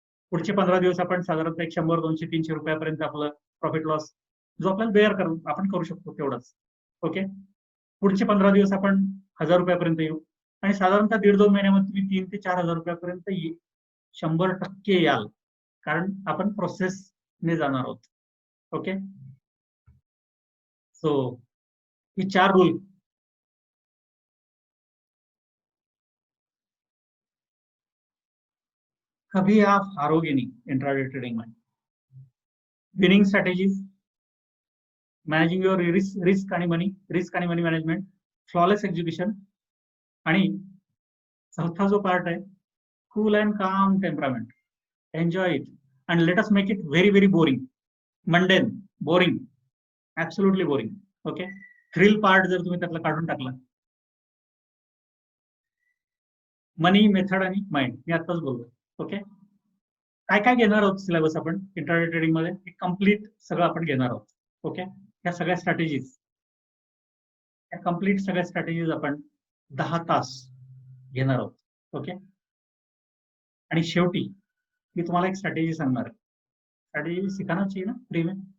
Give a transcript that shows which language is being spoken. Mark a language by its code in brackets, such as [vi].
[mr] पुढचे 15 दिवस आपण साधारणतः 100, 200, 300 रुपयापर्यंत आपलं प्रॉफिट लॉस जो आपल्याला बेअर आपण करू शकतो तेवढंच. ओके, पुढचे 15 दिवस आपण 1000 रुपयापर्यंत येऊ, आणि साधारणतः 1.5-2 महिन्यामध्ये तुम्ही 3 ते 4 हजार रुपयापर्यंत 100% याल, कारण आपण प्रोसेसने जाणार आहोत. [hi] ओके, सो ही 4 रूल कभी आप हारोगे नहीं इंट्राडे ट्रेडिंग में. [mr] Winning strategies, managing your risk आणि मनी मॅनेजमेंट, फ्लॉलेस एक्झिक्युशन, आणि चौथा जो पार्ट आहे कूल अँड काम temperament. [en] Enjoy it and let us make it very very boring, mundane, boring, absolutely boring. [mr] Okay, thrill part जर तुम्ही त्यातला काढून टाकला, मनी, मेथड आणि माइंड, मी आताच बोललो. ओके, काय काय घेणार आहोत सिलेबस आपण इंट्राडे ट्रेडिंग मध्ये, कम्प्लीट सगळं आपण घेणार आहोत. ओके, या सगळ्या स्ट्रॅटेजीज, या कम्प्लीट सगळ्या स्ट्रॅटेजीज आपण 10 तास घेणार आहोत. ओके, आणि शेवटी मी तुम्हाला एक स्ट्रॅटेजी सांगणार आहे. [hi] स्ट्रॅटेजी सिखाना चाहिए ना फ्री में.